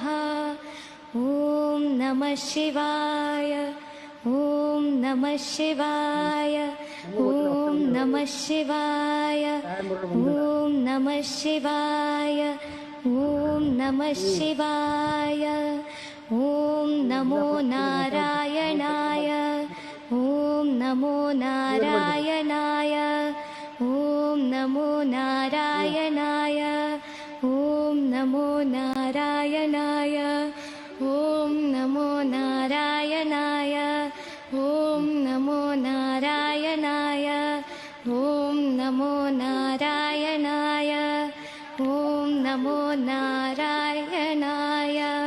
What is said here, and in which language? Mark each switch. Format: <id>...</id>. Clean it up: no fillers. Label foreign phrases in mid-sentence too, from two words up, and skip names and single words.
<sa>ಓಂ ನಮಃ ಶಿವಾಯ, ಓಂ ನಮಃ ಶಿವಾಯ, ಓಂ ನಮಃ ಶಿವಾಯ, ಓಂ ನಮಃ ಶಿವಾಯ, ಓಂ ನಮಃ ಶಿವಾಯ. ಓಂ ನಮೋ ನಾರಾಯಣಾಯ, ಓಂ ನಮೋ ನಾರಾಯಣಾಯ, ಓಂ ನಮೋ ನಾರಾಯಣಾಯ, ಓಂ ನಮೋ ನಾರಾಯಣಾಯ, ಓಂ ನಮೋ ನಾರಾಯಣಾಯ, ಓಂ ನಮೋ ನಾರಾಯಣಾಯ, ಓಂ ನಮೋ ನಾರಾಯಣಾಯ, ಓಂ ನಮೋ ನಾರಾಯಣಾಯ.</sa>